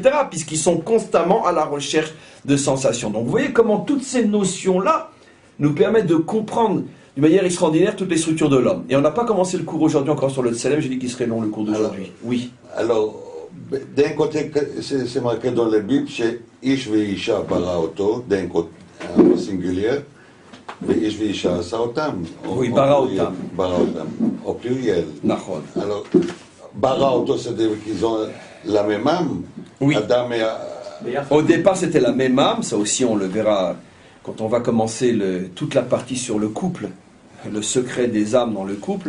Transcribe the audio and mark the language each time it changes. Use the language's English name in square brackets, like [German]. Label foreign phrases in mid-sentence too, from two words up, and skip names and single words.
[French] Puisqu'ils sont constamment à la recherche de sensations. Donc vous voyez comment toutes ces notions-là nous permettent de comprendre d'une manière extraordinaire toutes les structures de l'homme. Et on n'a pas commencé le cours aujourd'hui encore sur le Tselem, j'ai dit qu'il serait long le cours d'aujourd'hui. Oui. Alors, d'un côté, c'est marqué dans la Bible, c'est [Hebrew] איש ואישה ברא אותו, [French] d'un côté, au singulier, [Hebrew] ואיש ואישה עשה אותם. Oui, ברא אותם. ברא אותם, [French] au pluriel. [Hebrew] Nachon. [French] Alors, [Hebrew] ברא אותו, [French] c'est-à-dire qu'ils ont la même âme. Oui. Adam et... Au départ, c'était la même âme, ça aussi on le verra quand on va commencer toute la partie sur le couple, le secret des âmes dans le couple.